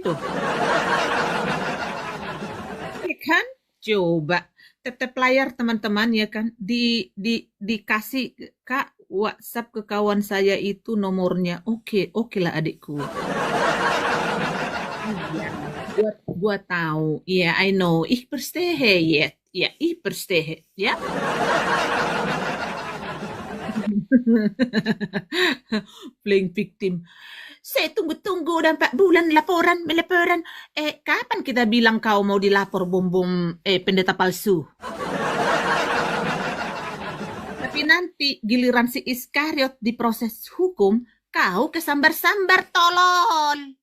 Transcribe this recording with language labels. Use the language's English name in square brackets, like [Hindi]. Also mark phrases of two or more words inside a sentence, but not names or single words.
[Indonesian] Ya kan? Coba tap-tap layar teman-teman ya kan, dikasih Kak WhatsApp ke kawan saya itu nomornya. Oke lah adikku. Iya, gua tahu. Iya, [English] I know. [German] Ich verstehe jetzt. Ya, ich verstehe. [English] Ya. Playing victim. [Indonesian] Saya tunggu-tunggu udah 4 bulan laporan. Kapan kita bilang kau mau dilapor bom pendeta palsu? Tapi nanti giliran si Iskariot diproses hukum, kau kesambar-sambar tolol.